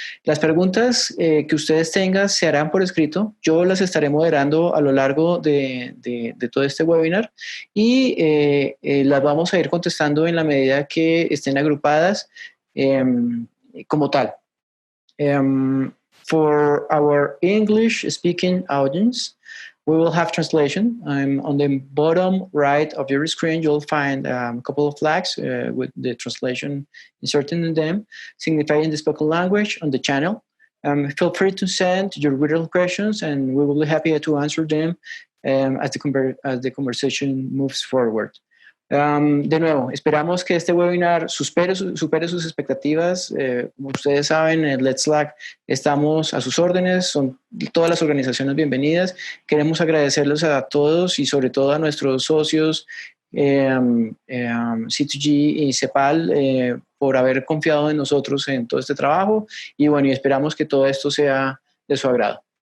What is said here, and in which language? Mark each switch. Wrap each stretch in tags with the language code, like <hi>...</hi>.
<es>Las preguntas que ustedes tengan se harán por escrito. Yo las estaré moderando a lo largo de todo este webinar y las vamos a ir contestando en la medida que estén agrupadas como tal.</es> <en>For our English-speaking audience, we will have translation. On the bottom right of your screen, you'll find a couple of flags with the translation inserted in them, signifying the spoken language on the channel. Feel free to send your written questions, and we will be happy to answer them as the conversation moves forward.</en> <es>De nuevo, esperamos que este webinar supere sus expectativas. Como ustedes saben, en Let's Slack estamos a sus órdenes, son todas las organizaciones bienvenidas. Queremos agradecerles a todos y sobre todo a nuestros socios C2G y CEPAL por haber confiado en nosotros en todo este trabajo y bueno, y esperamos que todo esto sea de su agrado.</es>